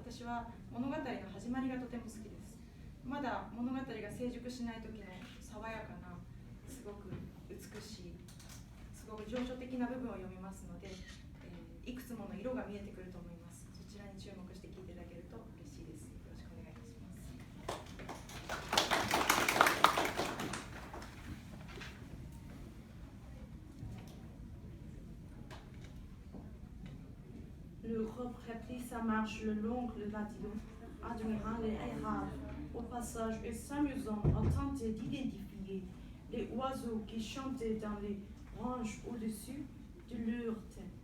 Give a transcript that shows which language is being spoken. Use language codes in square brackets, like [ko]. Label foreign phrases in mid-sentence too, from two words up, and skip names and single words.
[ja] 私は物語の始まりがとても好きです。まだ物語が成熟しない時の爽やかなすごく美しいすごく情緒的な部分を読みますので、いくつもの色が見えてくると思います。そちらに注目して聞いていただけると嬉しいです。よろしくお願いいたします。 [fr] L'Europe reprit sa marche le long du Latillon, admirant les Arabes au passage et s'amusant à tenter d'identifier les oiseaux qui chantaient dans les branches au-dessus de leur tête.